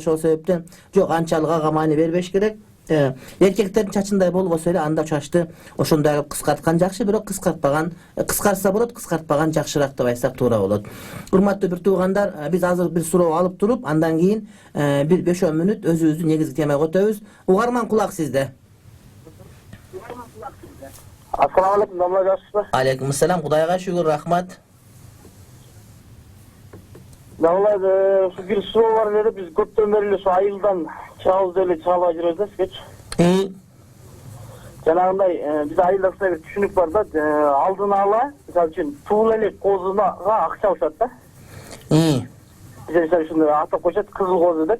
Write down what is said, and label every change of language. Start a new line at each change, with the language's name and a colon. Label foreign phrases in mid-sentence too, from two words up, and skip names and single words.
Kyrgyz: Ошол себептен жок, анчалык ага маани бербеш керек. Эркектердин чачындай болбосо эле анда чачты ошондой кылып кыскарткан жакшы, бирок кыскартпаган, кыскартса болот, кыскартпаган жакшыраак деп айтсак туура болот. Урматтуу бир туугандар, биз азыр бир суроо алып туруп, андан кийин бир 5-10 мүнөт өзүбүздүн негизги темага өтөбүз. Угарман, кулак сизде.
Arabic: السلام عليكم,
Kyrgyz: damla жассызбы?
Arabic: عليكم السلام,
Kyrgyz: Кудайга шүгүр, рахмат. Damla bir суроо бар эле, биз көптөн бери эле айылдан чыгабыз эле чыгабай жүрөбүз да скетч. Жанагындай биз айылда бир түшүнүк бар да, алдын ала, мисалы үчүн туул элек козуна акча алышат да. Биз мисалы үчүн атап коюшат кызыл козу деп.